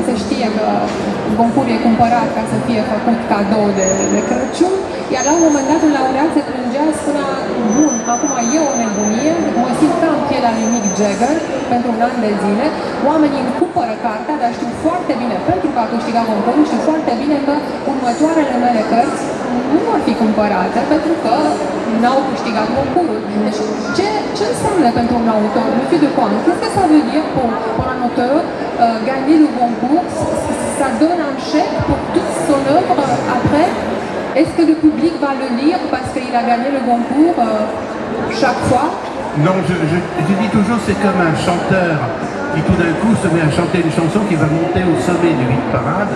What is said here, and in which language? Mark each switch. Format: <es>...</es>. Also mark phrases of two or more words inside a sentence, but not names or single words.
<ro>se știe că concursul e cumpărat ca să fie făcut cadou de Crăciun, iar la un moment dat un laureat se plângea, spunea, bun, acum e o nebunie, mă simt ca în pielea lui Mick Jagger pentru un an de zile, oamenii îmi cumpără cartea, dar știu foarte bine, pentru că a câștigat concursul, știu foarte bine că următoarele mele cărți nu vor fi cumpărate pentru că n-au câștigat concursul. Deci ce înseamnă pentru un autor?</ro> <fr>Monsieur de Coin, qu'est-ce que ça veut dire pour un auteur gagner le concours? Ça donne un chèque pour toute son œuvre après? Est-ce que le public va le lire parce qu'il a gagné le concours chaque fois? Non, je dis toujours c'est comme un chanteur qui tout d'un coup se met à chanter une chanson qui va monter au sommet du</fr> <en>hit parade.</en>